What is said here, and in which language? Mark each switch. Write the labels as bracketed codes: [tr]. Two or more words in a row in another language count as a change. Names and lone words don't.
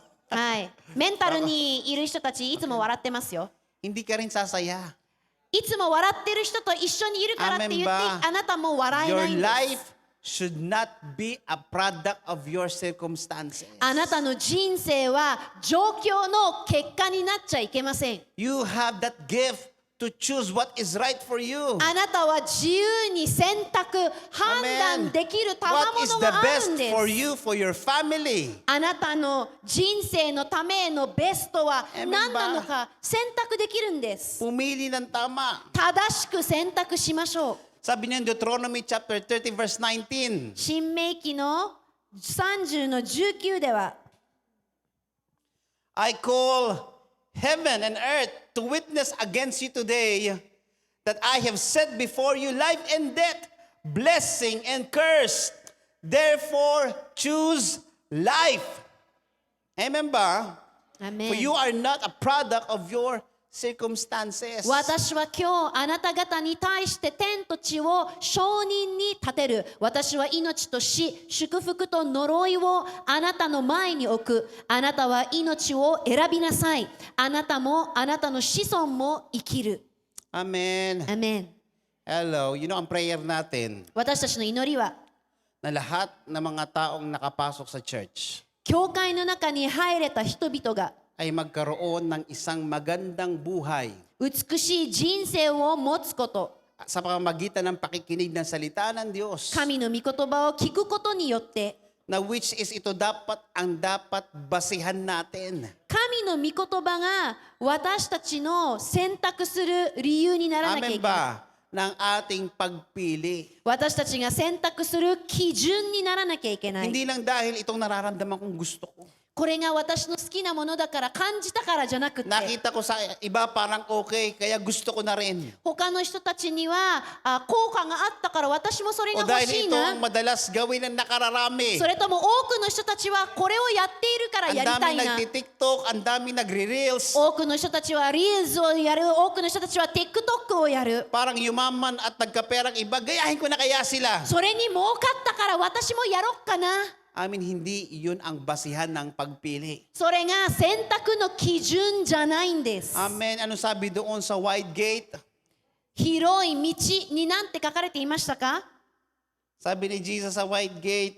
[ja] はい、メンタルにいる人たちいつも笑ってますよ。 [tl] Hindi ka rin sasaya. [ja] いつも笑ってる人と一緒にいるからって言って [tl] Amen ba? [ja] あなたも笑えな [en] Your [ja] いんです。 [en] life should not be a product of your circumstances. [ja] あなたの人生は状況の結果になっちゃいけません。 [en] You have that gift to choose what is right for you. [ja] あなたは自由に選択、判断できる賜 [en] What is [ja] 物 [en] the [ja] がある [en] best [ja] んで [en] for [ja] す。 [en] you, for your family? [ja] あなたの人生のためのベストは [en] Amen [ja] 何なのか選択できるんです。 [tl] Pumili ng tama. [ja] 正しく選択しましょう。 [tl] Sabi niya [en] in Deuteronomy chapter 30 verse 19. [ja] 新明記の30の19では、 [en] I call heaven and earth to witness against you today that I have set before you life and death, blessing and curse. Therefore, choose life. [tl] Amen ba? Amen. [en] For you are not a product of your circumstances. [ja] 私は今日あなた方に対して天と地を証人に立てる。私は命と死、祝福と呪いをあなたの前に置く。あなたは命を選びなさい。あなたもあなたの子孫も生きる。 [en] Amen. [ja] アメン。 [en] Hello. You know, [tl] ang prayer natin [ja] 私たちの祈りは、 [tl] na lahat ng mga taong nakapasok sa church [ja] 教会の中に入れた人々が [tl] ay magkaroon ng isang magandang buhay [ja] 美しい人生を持つこと。 [tl] sa pamamagitan ng pakikinig ng salita ng Diyos. [ja] 神の御言葉を聞くことによって、 [tl] Na which is ito dapat basihan natin. [ja] 神の御言葉が私たちの選択する理由にならなきゃい [tl] Amen [ja] けない。 [tl] ba? Ng ating pagpili. [ja] 私たちが選択する基準にならなきゃいけない。 [tl] Hindi lang dahil itong nararamdaman kong gusto ko. [ja] これが私の好きなものだから感じたからじゃなくて、 [tl] Nakita ko sa iba parang okay, kaya gusto ko na rin. [ja] 他の人たちには効果があったから私もそれが [tl] O [ja] 欲 [tl] dahil [ja] しい [tl] itong [ja] な。 [tl] madalas gawin ng nakararami. [ja] それとも多くの人たちはこれをやっているから [tl] Ang [ja] やりたい [tl] dami [ja] な。 [tl] nagtitiktok, ang dami nagre-reels. [ja] 多くの人たちはリールズをやる、多くの人たちは TikTok をやる。 [tl] Parang yumaman at nagkaperang iba, gayahin ko na kaya sila. [ja] それに儲かったから私もやろっかな。 [tl] Hindi yun ang basihan ng pagpili. [ja] それが選択の基準じゃないんです。 [tl] Amen. Ano sabi doon sa [en] wide gate? [ja] 広い道になんて書かれていましたか？ [tl] Sabi ni Jesus sa [en] wide gate,